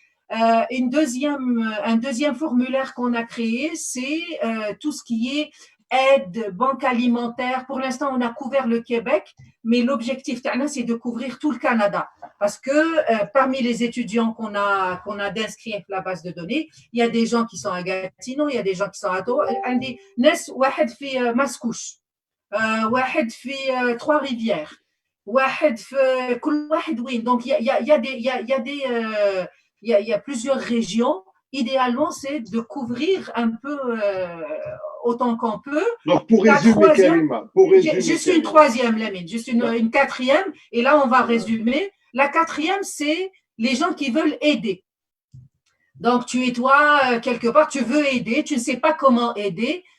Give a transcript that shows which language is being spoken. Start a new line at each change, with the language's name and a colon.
French: Un deuxième formulaire qu'on a créé, c'est tout ce qui est aide, banque alimentaire. Pour l'instant, on a couvert le Québec, mais l'objectif, c'est de couvrir tout le Canada. Parce que parmi les étudiants qu'on a d'inscrits avec la base de données, il y a des gens qui sont à Gatineau, il y a des gens qui sont à Ottawa.
Arabic: Nes واحد في Mascouche, واحد في Trois-Rivières, واحد في كل واحد وين.
French: Donc il y a plusieurs régions. Idéalement, c'est de couvrir un peu autant qu'on peut. Donc, pour résumer, Karima, juste une troisième, Lamine, juste une quatrième. Et là, on va résumer. La quatrième, c'est les gens qui veulent aider. Donc, tu es toi, quelque part, tu veux aider, tu ne sais pas comment aider.